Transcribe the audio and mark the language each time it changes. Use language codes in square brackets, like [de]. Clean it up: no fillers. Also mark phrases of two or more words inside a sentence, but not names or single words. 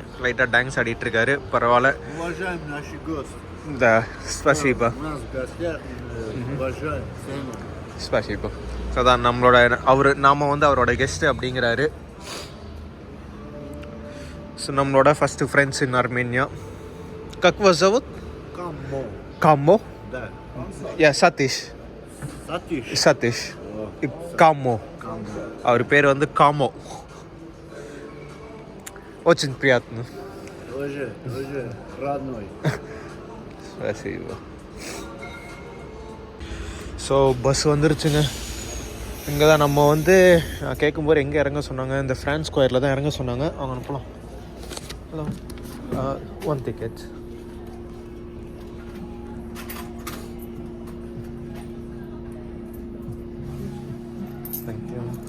[ta] லைட்டாக டான்ஸ் ஆடிட்டுருக்காரு. பரவாயில்ல. [ru] Спасибо спасибо. [ta] ஸோ அதான் நம்மளோட நாம் வந்து அவரோட கெஸ்ட்டு அப்படிங்கிறாரு. [en] So நம்மளோட first friends in Armenia. [ru] Как вас зовут? Камо. Да. Я Сатиш. Сатиш. Камо. [ta] அவர் பேர் வந்து காமோ. [ru] Очень приятно. Тоже родной. Спасибо. [en] So bus [ta] வந்துருச்சுங்க. இங்கே தான் நம்ம வந்து கேட்கும்போது எங்கே இறங்க சொன்னாங்க, இந்த ஃப்ரான்ஸ் ஸ்கொயரில் தான் இறங்க சொன்னாங்க. அவங்க அனுப்பலாம். [en] Hello, 1 ticket. [ta] தேங்க்யூ.